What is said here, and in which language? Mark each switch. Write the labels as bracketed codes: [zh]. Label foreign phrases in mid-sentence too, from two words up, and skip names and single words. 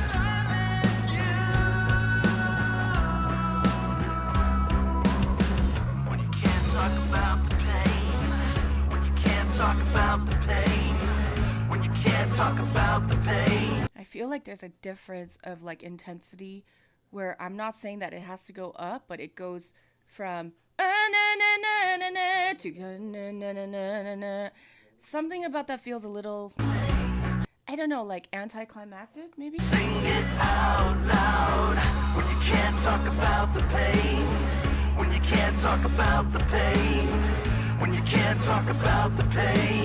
[en] When you can't talk about the pain, when you can't talk about the pain, when you can't talk about the pain. I feel like there's a difference of like intensity where I'm not saying that it has to go up, but it goes from na na na na na to na na na na na. Something about that feels a little, I don't know, like anticlimactic maybe. Sing it out loud. When you can't talk about the pain, when you can't talk about the pain, when you can't talk about the pain.